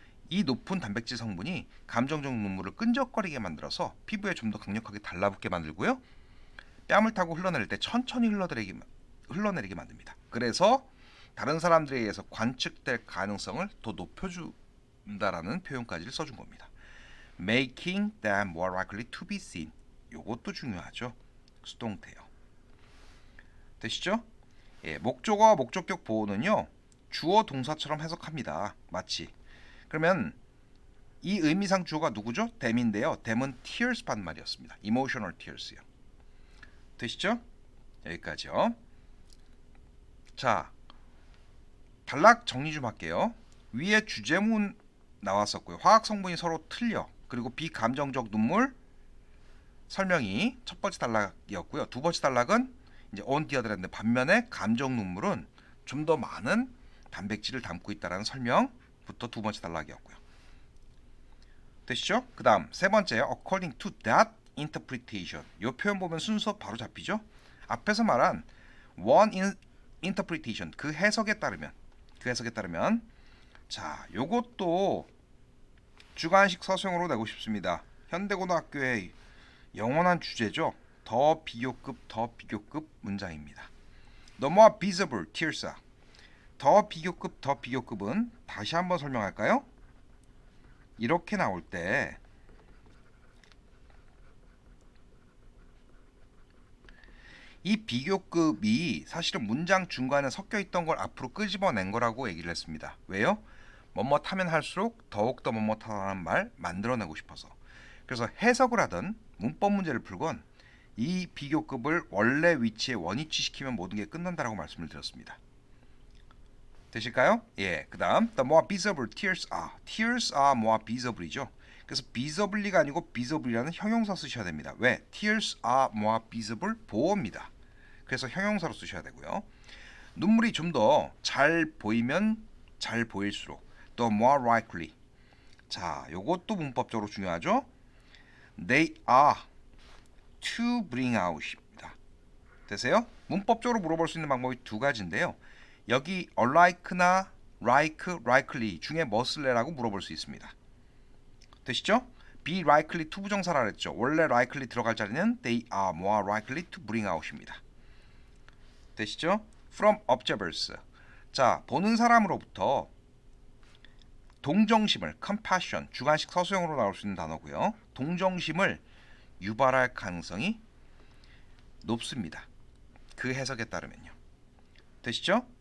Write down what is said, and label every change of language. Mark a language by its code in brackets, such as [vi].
[ko] 이 높은 단백질 성분이 감정적 눈물을 끈적거리게 만들어서 피부에 좀 더 강력하게 달라붙게 만들고요. 뺨을 타고 흘러내릴 때 천천히 흘러내리게 만듭니다. 그래서 다른 사람들에 의해서 관측될 가능성을 더 높여준다라는 표현까지 써준 겁니다. [en] Making them more likely to be seen. [ko] 요것도 중요하죠. 수동태요. 되시죠? 예, 목적어와 목적격 보호는요. 주어 동사처럼 해석합니다. 마치. 그러면 이 의미상 주어가 누구죠? them인데요. them은 tears 반말이었습니다. emotional tears요. 되시죠? 여기까지요. 자, 단락 정리 좀 할게요. 위에 주제문 나왔었고요. 화학 성분이 서로 틀려. 그리고 비감정적 눈물 설명이 첫 번째 단락이었고요. 두 번째 단락은 이제 [en] on the other hand [ko] 반면에 감정 눈물은 좀 더 많은 단백질을 담고 있다라는 설명부터 두 번째 단락이었고요. 되시죠? 그다음 세 번째 [en] according to that interpretation. [ko] 이 표현 보면 순서 바로 잡히죠? 앞에서 말한 [en] one interpretation [ko] 그 해석에 따르면 자, 요것도 주관식 서술형으로 내고 싶습니다. 현대고등학교의 영원한 주제죠. 더 비교급 문장입니다. 넘어와 [en] visible tears. [ko] 더 비교급은 다시 한번 설명할까요? 이렇게 나올 때 이 비교급이 사실은 문장 중간에 섞여 있던 걸 앞으로 끄집어낸 거라고 얘기를 했습니다. 왜요? 뭐뭇하면 할수록 더욱더 뭐뭇하다는 말 만들어내고 싶어서. 그래서 해석을 하든 문법 문제를 풀건 이 비교급을 원래 위치에 원위치시키면 모든 게 끝난다라고 말씀을 드렸습니다. 되실까요? 예. 그다음 [en] the more visible tears are. tears are more visible이죠. [ko] 그래서 visibly가 아니고 visible이라는 형용사 쓰셔야 됩니다. 왜? [en] tears are more visible [ko] 보호입니다. 그래서 형용사로 쓰셔야 되고요. 눈물이 좀 더 잘 보이면 잘 보일수록 [en] the more likely. [ko] 자, 요것도 문법적으로 중요하죠. [en] They are to bring out입니다. [ko] 되세요? 문법적으로 물어볼 수 있는 방법이 두 가지인데요. 여기 unlike나 likely 중에 뭐 쓸래라고 물어볼 수 있습니다. 되시죠? be likely to 부정사라 그랬죠. 원래 likely 들어갈 자리는 [en] they are more likely to bring out [ko] 입니다. 되시죠? [en] from observers. [ko] 자, 보는 사람으로부터 동정심을 compassion 주관식 서술형으로 나올 수 있는 단어고요. 동정심을 유발할 가능성이 높습니다. 그 해석에 따르면요. 되시죠?